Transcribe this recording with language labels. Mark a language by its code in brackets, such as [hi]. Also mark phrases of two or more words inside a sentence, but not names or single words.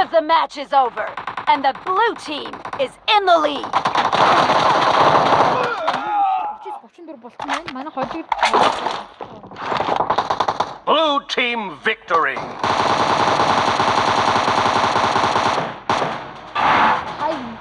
[en] match is over, and the blue team is in the lead. [mn] Очиж 34 болсон байна. Манай хожиг [en] Blue team victory. хай.